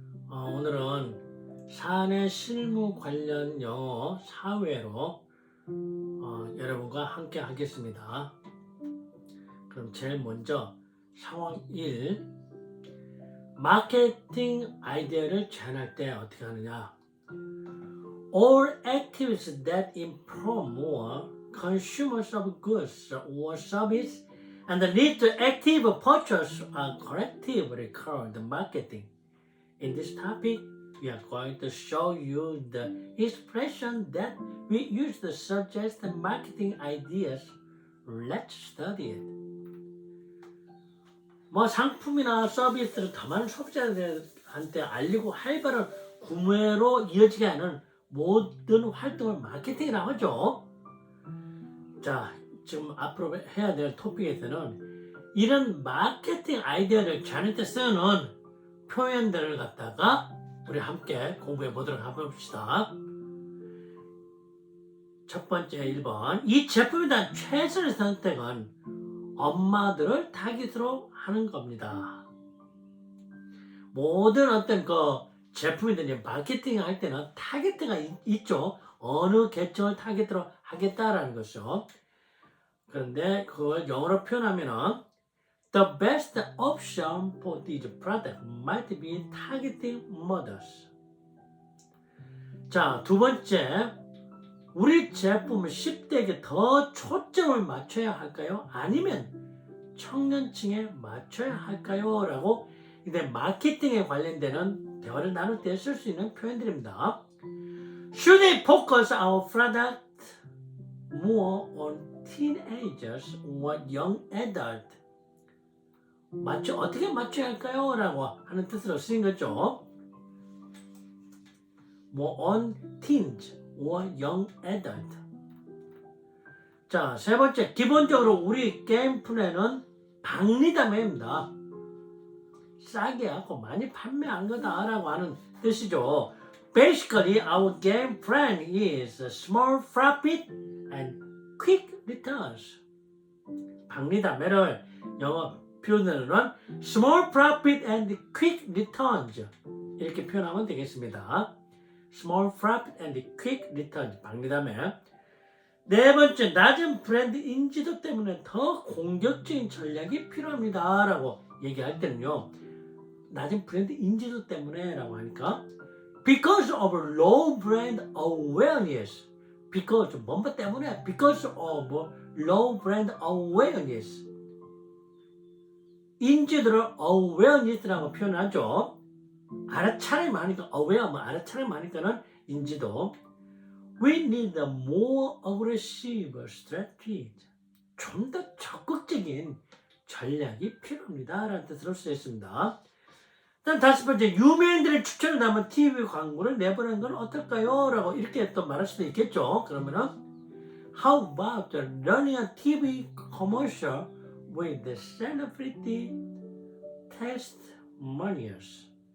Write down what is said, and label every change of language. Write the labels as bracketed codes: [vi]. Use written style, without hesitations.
[ko] 오늘은 사내 실무 관련 영어 사회로 여러분과 함께 하겠습니다. 그럼 제일 먼저 상황 1, 마케팅 아이디어를 제안할 때 어떻게 하느냐. [en] All activities that improve more consumers of goods or service and lead to active purchase are collectively called marketing. In this topic, we are going to show you the expression that we use to suggest marketing ideas. Let's study it. [ko] 상품이나 서비스를 더 많은 소비자들한테 알리고 활발한 구매로 이어지게 하는 모든 활동을 마케팅이라고 하죠. 자, 지금 앞으로 해야 될 토픽에서는 이런 마케팅 아이디어를 제안할 때 쓰는 표현들을 갖다가 우리 함께 공부해 보도록 해봅시다. 첫 번째 1번, 이 제품에 대한 최선의 선택은 엄마들을 타깃으로 하는 겁니다. 모든 어떤 제품이든지 마케팅 할 때는 타겟가 있죠. 어느 계층을 타겟으로 하겠다라는 것이죠. 그런데 그걸 영어로 표현하면은 [en] The best option for this product might be targeting mothers. [ko] 자, 두 번째, 우리 제품은 10대에게 더 초점을 맞춰야 할까요? 아니면 청년층에 맞춰야 할까요? 라고 이제 마케팅에 관련되는 대화를 나눌 때 쓸 수 있는 표현들입니다. [en] Should we focus our product more on teenagers or young adults? [ko] 어떻게 맞춰야 할까요? 라고 하는 뜻으로 쓰인 거죠. [en] on teens or young adult. [ko] 자, 세 번째, 기본적으로 우리 게임 플랜은 박리담회입니다. 싸게 하고 많이 판매한 거다라고 하는 뜻이죠. [en] Basically, our game plan is small profit and quick returns. [ko] 박리담회를 영어 표현으로는 [en] small profit and quick returns [ko] 이렇게 표현하면 되겠습니다. [en] small profit and quick returns, 박리담회. [ko] 네 번째, 낮은 브랜드 인지도 때문에 더 공격적인 전략이 필요합니다 라고 얘기할 때는요, 낮은 브랜드 인지도 때문에 라고 하니까 [en] because of low brand awareness, [ko] because 뭔가 때문에 because of low brand awareness, 인지도를 awareness라고 표현하죠. 알아차림이 많으니까 aware, 알아차림이 많으니까는 인지도. [en] We need a more aggressive strategy. [ko] 좀 더 적극적인 전략이 필요합니다 라는 뜻으로 쓰였습니다. 다음 다섯 번째, 유명인들의 추천을 담은 TV 광고를 내보내는 건 어떨까요? 라고 이렇게 또 말할 수도 있겠죠. 그러면은 [en] How about running a TV commercial with the celebrity testimonials?